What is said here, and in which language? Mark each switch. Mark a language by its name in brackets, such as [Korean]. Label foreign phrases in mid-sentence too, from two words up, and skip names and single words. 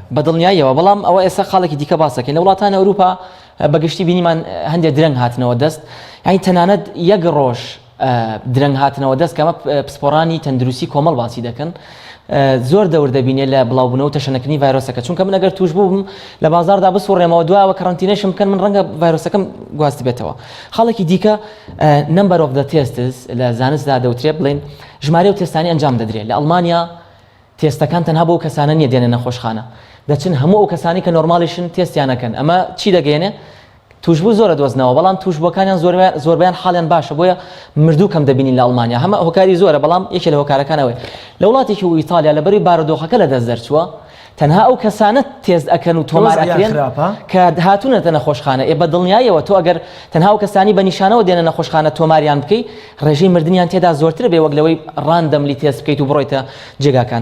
[Central Kurdish] بە دڵنیاییەوە بەڵام ئەوە ئێستا خاڵێکی دیکە باسەکەین لە وڵاتانی ئەوروپا بەگشتی بینیمان هەندێک درەنگ هاتنەوە دەست یعنی تەنانەت یەک ڕۆژ درەنگ هاتنەوە دەست کەمە پسپۆرانی تەندروستی کۆمەڵ باسی دەکەن زۆر دەور دەبینێ لە بڵاوبوونەوە تەشەنەکردنی ڤایرۆسەکە چونکە من ئەگەر توش بووم لە بازاردا بسوڕێمەوە دوایەوە کەڕەنتینەشم بکەن من ڕەنگە ڤایرۆسەکەم گواست بێتەوە. خاڵێکی دیکە [English] number of the tests [Central Kurdish] لە زانستدا دەوترێت بڵێن ژمارە و تێستانی ئەنجام دەدرێت لە ئەڵمانیا تێستەکان تەنها بۆ کەسانە نیە دێنە نەخۆشخانە دەچن هەموو ئەو کەسانی کە نۆرمالیشن تێستیانەکەن ئەمە چی دەگەێنێ توشبوو زۆرە دۆزنەوە بەڵام توشبووەکانیان زۆربیان حاڵیان باشە بۆیە مردوو کەم دەبینین لە ئەڵمانیا هەمە هۆکاری زۆرە بەڵام یەکێ لە هۆکارەکانەوەی لە وڵاتێکی و ئیتالیا لەبەری بارودۆخەکە لە دەست دەرچووە تەنها ئەو کەسانە تێز ئەکەن و تۆمار ئەکرێن کە هاتوونەتە نەخۆشخانە بە دڵنیاییەوە تۆ ئەگەر تەنها ئەو کەسانی بە نیشانەوە دێنە نەخۆشخانە تۆماریان بکەی ڕێژەی مردنیان تێدا زۆرتر بێ وەک لەوەی ڕاندەملی تێست بکەیت و بڕۆیتە جێگاکان.